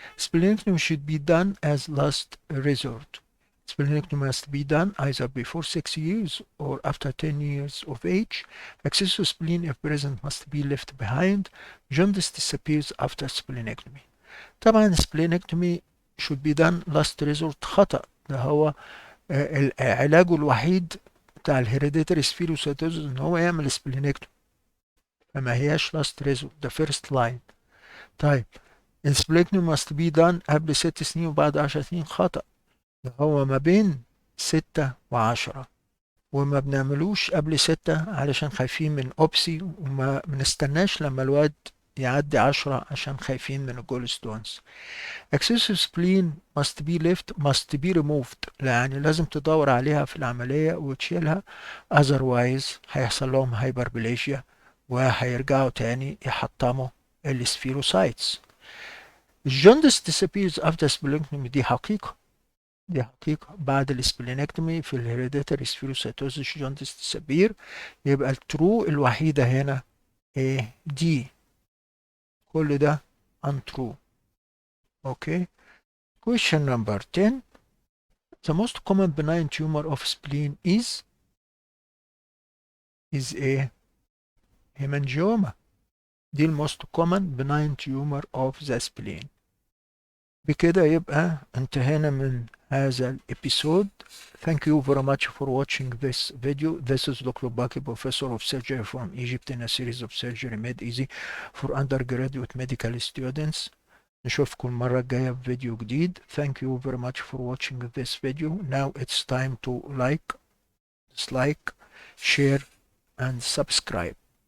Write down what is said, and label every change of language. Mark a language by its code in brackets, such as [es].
[en] Splenectomy should be done as last resort. Splenectomy must be done either before 6 years or after 10 years of age. Excessive spleen, if present, must be left behind. Jaundice disappears after splenectomy. [ar] طبعا [en] splenectomy should be done last resort [ar] خطأ. ده هو علاجه الوحيد بتاع الهيريديتري سفيروسيتوزس ان هو يعمل سبلينكتومي، فما هياش لاست ريزورت، ده فيرست لاين. طيب السبلينكتومي [en] must be done [ar] قبل 6 سنين وبعد 10 سنين خطأ، ده هو ما بين 6 و10، وما بنعملوش قبل 6 علشان خايفين من اوبسي، وما بنستناش لما الواد يعدي 10 عشان خايفين من الجول ستونز. [en] excessive spleen must be removed، [ar] يعني لازم تدور عليها في العملية وتشيلها، otherwise هيحصل لهم هايبربليجيا وهيرجعوا تاني يحطموا السفيروسايتس. الجوندس [en] disappears after splenectomy، [ar] دي حقيقة، دي حقيقة. بعد السبلينكتومي في الهيريديتري سفيروسيتوزيس جوندس disappear. يبقى الترو الوحيدة هنا ايه؟ دي. كل ده untrue. [en] Okay. Question number 10. The most common benign tumor of spleen is a hemangioma. [ar] دي الموست [en] common benign tumor of the spleen. [ar] بكده يبقى انتهينا من هذا الابيسود. [en] Thank you very much for watching this video. This is Dr. Baki, Professor of Surgery from Egypt, in a series of surgery made easy for undergraduate medical students. [ar] نشوفكم المرة الجاية بفيديو جديد. [en] Thank you very much for watching this video. Now it's time to like, dislike, share and subscribe.